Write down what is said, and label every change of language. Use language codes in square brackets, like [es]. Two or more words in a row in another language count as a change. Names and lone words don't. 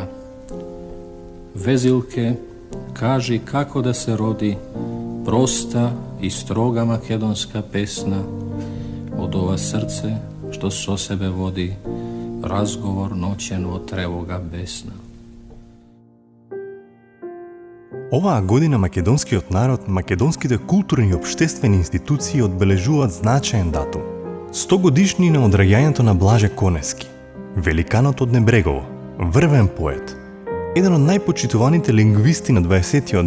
[mk] Везилке, кажи како да се роди проста и строга македонска песна од ова срце што со себе води разговор ноќен од тревога бесна. Оваа година македонскиот народ, македонските културни и општествени институции одбележуваат значаен датум. 100 годишнина од раѓањето на Блаже Конески, великанот од Небрегово, врвен поет, еден од најпочитуваните лингвисти на 20.